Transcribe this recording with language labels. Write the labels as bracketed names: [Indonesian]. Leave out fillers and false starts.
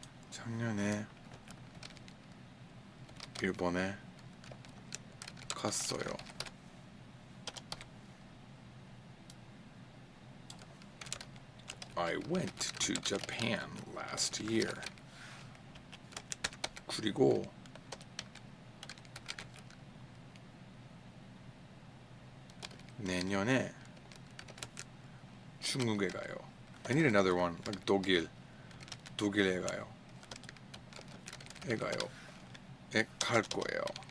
[Korean] 작년에 일본에 갔어요. [English] I went to Japan last year. [Korean] 그리고 내년에 중국에 가요. [English] I need another one, like [Korean] 독일에 가요. 갈 거예요.